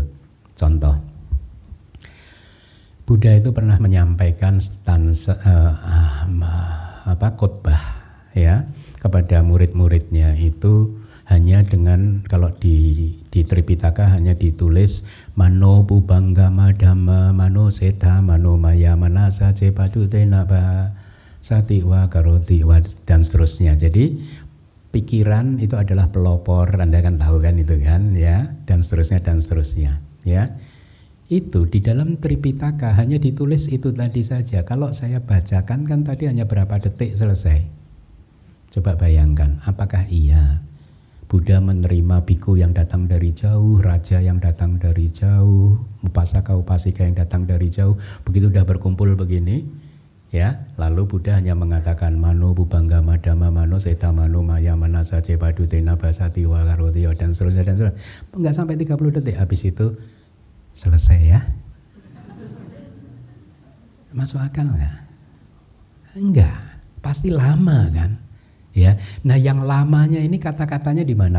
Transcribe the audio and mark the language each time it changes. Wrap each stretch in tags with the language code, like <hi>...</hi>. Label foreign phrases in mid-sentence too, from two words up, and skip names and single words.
<id>Contoh, Buddha itu pernah menyampaikan khotbah ya kepada murid-muridnya itu hanya dengan, kalau di Tripitaka hanya ditulis</id> <pi>mano pubanggama dhamma mano setha mano maya manasa cepadu tenaba satiwa karoti wa</pi> <id>dan seterusnya. Jadi pikiran itu adalah pelopor, Anda kan tahu kan itu kan ya, dan seterusnya ya. Itu di dalam Tripitaka hanya ditulis itu tadi saja. Kalau saya bacakan kan tadi hanya berapa detik selesai. Coba bayangkan, apakah iya Buddha menerima biku yang datang dari jauh, raja yang datang dari jauh, upasaka-upasika yang datang dari jauh, begitu udah berkumpul begini, ya, lalu Buddha hanya mengatakan</id> <pi>mano pubanggama dhamma mano setha mano maya manasa cepadu tena basati wa karoti</pi> <id>dan seterusnya. Enggak sampai 30 detik, habis itu selesai ya. Masuk akal nggak? Enggak, pasti lama kan? Ya, nah yang lamanya ini kata-katanya di mana?</id>